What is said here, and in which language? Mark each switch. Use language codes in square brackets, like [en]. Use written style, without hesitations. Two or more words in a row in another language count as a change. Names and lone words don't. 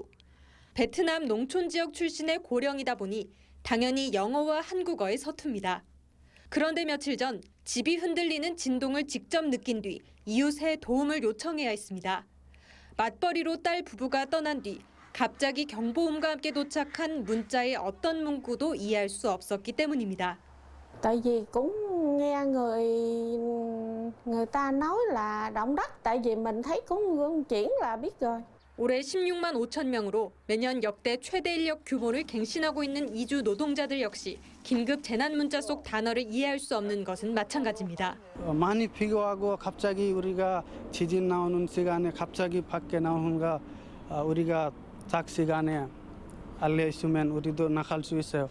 [ko] 베트남 농촌 지역 출신의 고령이다 보니 당연히 영어와 한국어에 서툽니다. 그런데 며칠 전 집이 흔들리는 진동을 직접 느낀 뒤 이웃에 도움을 요청해야 했습니다. 맞벌이로 딸 부부가 떠난 뒤 갑자기 경보음과 함께 도착한 문자의 어떤 문구도 이해할 수 없었기 때문입니다. [vi] Tại vì cũng nghe người ta nói là động đất, tại vì mình thấy cũng chuyển là biết rồi. [ko] 올해 16만 5천 명으로 매년 역대 최대 인력 규모를 갱신하고 있는 이주 노동자들 역시 긴급 재난 문자 속 단어를 이해할 수 없는 것은 마찬가지입니다. 많이 비교하고 갑자기 우리가 지진 나오는 시간에 갑자기 밖에 나오는가 우리가 작 시간에 알려주면 우리도 나갈 수 있어요.